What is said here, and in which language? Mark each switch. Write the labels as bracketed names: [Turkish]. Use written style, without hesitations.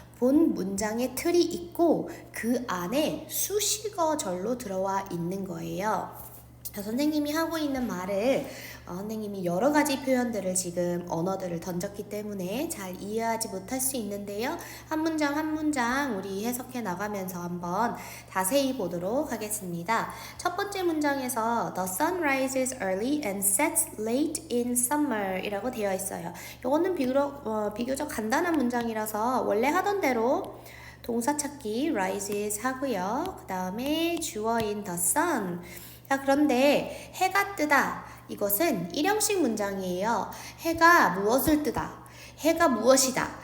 [Korean] 본 문장의 틀이 있고 그 안에 수식어절로 들어와 있는 거예요. 선생님이 하고 있는 말을 선생님이 여러 가지 표현들을 지금 언어들을 던졌기 때문에 잘 이해하지 못할 수 있는데요. 한 문장 한 문장 우리 해석해 나가면서 한번 자세히 보도록 하겠습니다. 첫 번째 문장에서 [English] The sun rises early and sets late in summer [Korean] 이라고 되어 있어요. 이거는 비교적 간단한 문장이라서 원래 하던 대로 동사 찾기 rises 하고요. 그 다음에 주어인 the sun. 자, 그런데 해가 뜨다. 이것은 일형식 문장이에요. 해가 무엇을 뜨다. 해가 무엇이다.